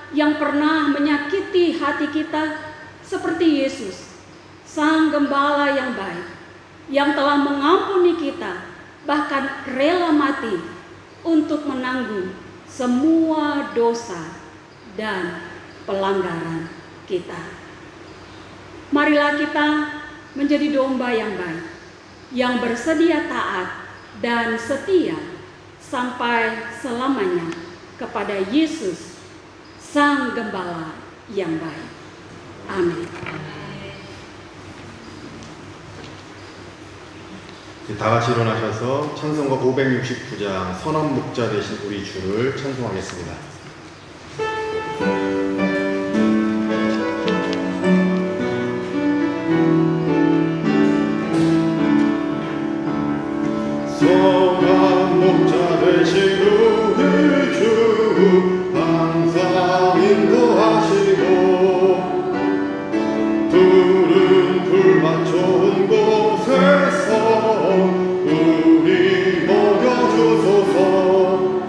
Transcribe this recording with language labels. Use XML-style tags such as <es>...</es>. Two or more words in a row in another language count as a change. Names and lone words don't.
<id>yang pernah menyakiti hati kita seperti Yesus, Sang Gembala yang baik, yang telah mengampuni kita, bahkan rela mati untuk menanggung semua dosa dan pelanggaran kita. Marilah kita menjadi domba yang baik, yang bersedia taat dan setia sampai selamanya kepada Yesus, Sang Gembala yang baik.</id> <ko>아멘. 다 같이 일어나셔서 찬송가 569장 선한 목자 되신 우리 주를 찬송하겠습니다. 선한 목자 되신 우리 주 항상 인도하시고 푸른 풀밭 좋은 곳에서 우리 먹여주소서.</ko>